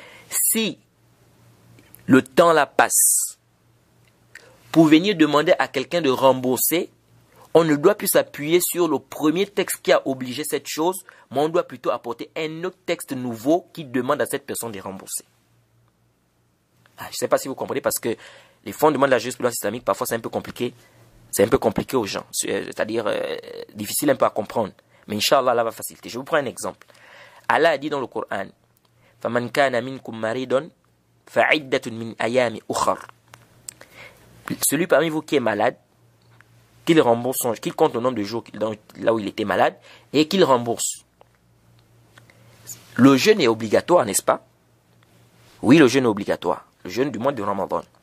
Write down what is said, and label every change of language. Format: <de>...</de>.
<fr>Si le temps la passe, pour venir demander à quelqu'un de rembourser, on ne doit plus s'appuyer sur le premier texte qui a obligé cette chose, mais on doit plutôt apporter un autre texte nouveau qui demande à cette personne de rembourser. Je ne sais pas si vous comprenez, parce que les fondements de la jurisprudence islamique, parfois c'est un peu compliqué. C'est un peu compliqué aux gens, c'est-à-dire difficile un peu à comprendre. Mais Inch'Allah, Allah va faciliter. Je vous prends un exemple. Allah a dit dans le Coran,</fr> <ar>فَمَنْ كَانَ مِنْكُمْ مَرِيدٌ فَعِدَّةٌ مِنْ أَيَامِ أُخَرٍ.</ar> <fr>Celui parmi vous qui est malade, qu'il rembourse, qu'il compte le nombre de jours là où il était malade et qu'il rembourse. Le jeûne est obligatoire, n'est-ce pas? Oui, le jeûne est obligatoire. Le jeûne du mois de Ramadan.</fr>